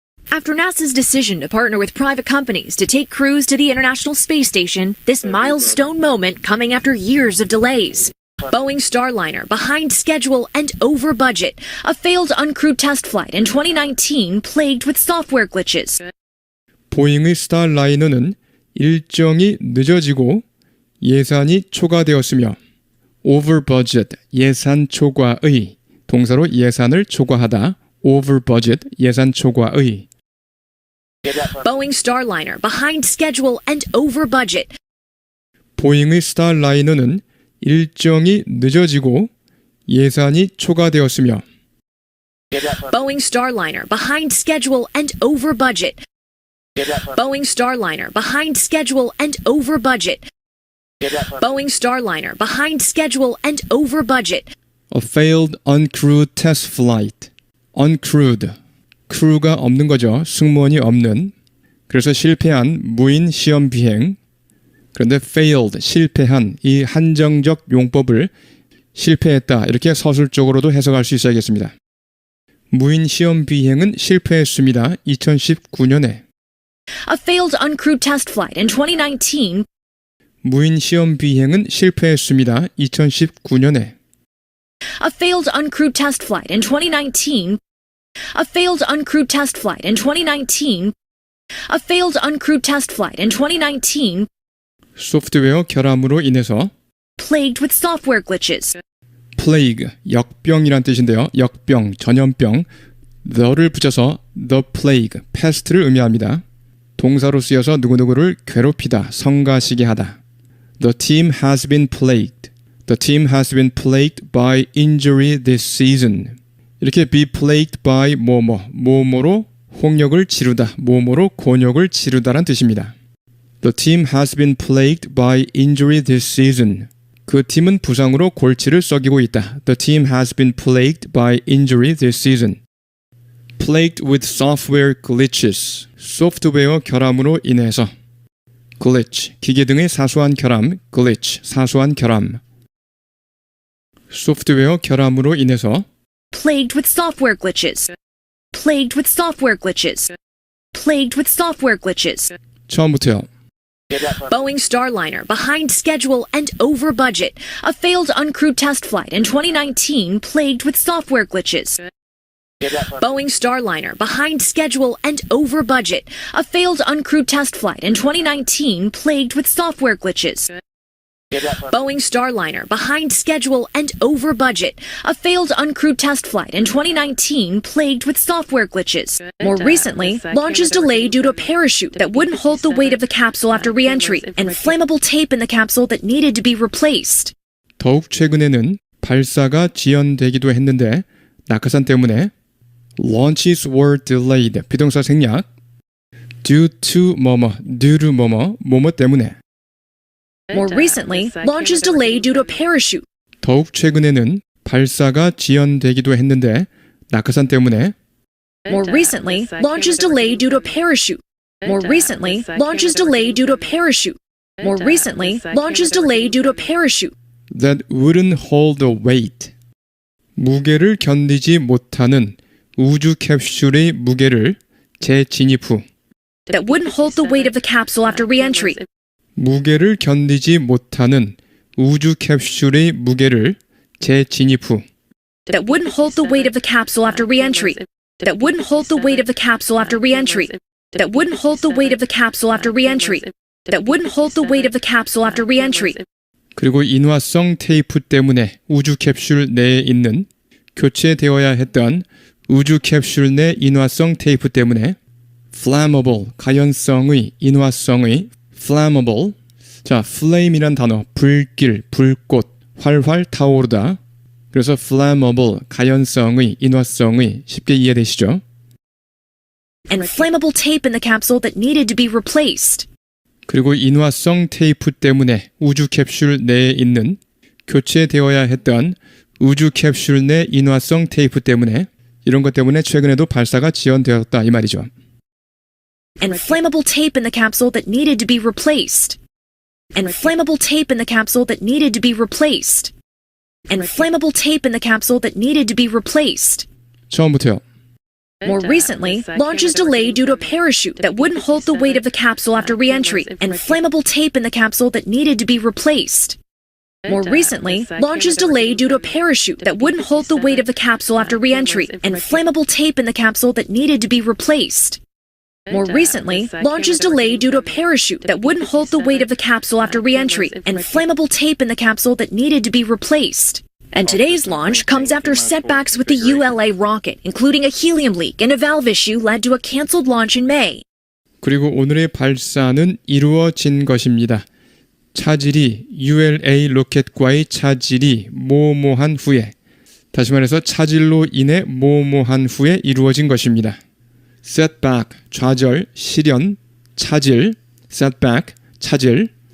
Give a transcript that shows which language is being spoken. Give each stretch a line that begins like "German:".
English: After NASA's decision to partner with private companies to take crews to the International Space Station, this milestone moment coming after years of delays. Boeing Starliner behind schedule and over budget. A failed uncrewed test flight in 2019 plagued with software glitches.
Korean: 보잉의 스타라이너는 일정이 늦어지고 예산이 초과되었으며
English: over budget,
Korean: 예산 초과의, 동사로 예산을 초과하다, over budget, 예산 초과의.
English: Boeing Starliner behind schedule and over budget. 보잉의 스타라이너는 일정이 늦어지고 예산이 초과되었으며 Boeing Starliner behind schedule and over budget. Boeing Starliner behind schedule and over budget. Boeing Starliner behind schedule and over budget. a failed uncrewed test flight.
Korean: uncrewed, 크루가 없는 거죠. 승무원이 없는. 그래서 실패한 무인 시험 비행. 그런데 failed, 실패한 이 한정적 용법을 실패했다 이렇게 서술적으로도 해석할 수 있어야겠습니다. 무인 시험 비행은 실패했습니다. 2019년에.
English: A failed uncrewed test flight in 2019.
Korean: 무인 시험 비행은 실패했습니다. 2019년에.
English: A failed uncrewed test flight in 2019. A failed uncrewed test flight in 2019. A failed uncrewed test flight in 2019.
Korean: 소프트웨어 결함으로 인해서
English: Plagued with software glitches.
Korean: plague, 역병이란 뜻인데요. 역병, 전염병. the를 붙여서 the plague, pest를 의미합니다. 동사로 쓰여서 누구누구를 괴롭히다, 성가시게 하다.
English: The team has been plagued. The team has been plagued by injury this season.
Korean: 이렇게
English: be plagued by
Korean: 뭐뭐로 홍역을 치르다, 뭐뭐로 곤욕을 치르다란 뜻입니다.
English: The team has been plagued by injury this season.
Korean: 그 팀은 부상으로 골치를 썩이고 있다.
English: The team has been plagued by injury this season. Plagued with software glitches.
Korean: 소프트웨어 결함으로 인해서. glitch, 기계 등의 사소한 결함. glitch, 사소한 결함. 소프트웨어 결함으로 인해서
English: Plagued with software glitches. Plagued with software glitches. Plagued with software glitches.
Korean: 처음부터요.
English: Boeing Starliner behind schedule and over budget. A failed uncrewed test flight in 2019 plagued with software glitches. Boeing Starliner behind schedule and over budget. A failed uncrewed test flight in 2019 plagued with software glitches. Boeing Starliner behind schedule and over budget. A failed uncrewed test flight in 2019 plagued with software glitches. More recently, launches delayed due to a parachute that wouldn't hold the weight of the capsule after re-entry and flammable tape in the capsule that needed to be replaced.
Korean: 더욱 최근에는 발사가 지연되기도 했는데 낙하산 때문에
English: launches were delayed,
Korean: 비동사 생략
English: due to due to
Korean: 뭐뭐 때문에
English: More recently, launches delayed due to a parachute.
Korean: 더욱 최근에는 발사가 지연되기도 했는데 낙하산 때문에
English: More recently, launches delayed due to a parachute. More recently, launches delayed due to a parachute. More recently, launches delayed due to a parachute. that wouldn't hold the weight.
Korean: 무게를 견디지 못하는 우주 캡슐의 무게를 재진입 후
English: That wouldn't hold the weight of the capsule after re-entry.
Korean: 무게를 견디지 못하는 우주 캡슐의 무게를 재진입 후
English: That wouldn't hold the weight of the capsule after re-entry. That wouldn't hold the weight of the capsule after re-entry. That wouldn't hold the weight of the capsule after re-entry. That wouldn't hold the weight of the capsule after re-entry.
Korean: 그리고 인화성 테이프 때문에 우주 캡슐 내에 있는 교체되어야 했던 우주 캡슐 내 인화성 테이프 때문에 flammable, 가연성의, 인화성의 flammable. 자, flame이란 단어, 불길, 불꽃, 활활 타오르다. 그래서 flammable, 가연성의, 인화성의 쉽게 이해되시죠?
English: And flammable tape in the capsule that needed to be replaced.
Korean: 그리고 인화성 테이프 때문에 우주 캡슐 내에 있는 교체되어야 했던 우주 캡슐 내 인화성 테이프 때문에 이런 것 때문에 최근에도 발사가 지연되었다 이 말이죠.
English: And flammable tape in the capsule that needed to be replaced. And flammable tape in the capsule that needed to be replaced. And flammable tape in the capsule that needed to be replaced.
Korean: 처음부터요.
English: More recently, launch is delayed due to a parachute that wouldn't hold the weight of the capsule after re-entry, and flammable tape in the capsule that needed to be replaced. More recently, launch is delayed due to a parachute that wouldn't hold the weight of the capsule after re-entry, and flammable tape in the capsule that needed to be replaced. More recently, launch is delayed due to a parachute that wouldn't hold the weight of the capsule after re-entry, and flammable tape in the capsule that needed to be replaced. And today's launch comes after setbacks with the ULA rocket, including a helium leak and a valve issue led to a canceled launch in May.
Korean: 그리고 오늘의 발사는 이루어진 것입니다. 차질이 ULA 로켓과의 차질이 모호한 후에 다시 말해서 차질로 인해 모호한 후에 이루어진 것입니다. setback, 좌절, 시련, 차질, setback, 차질.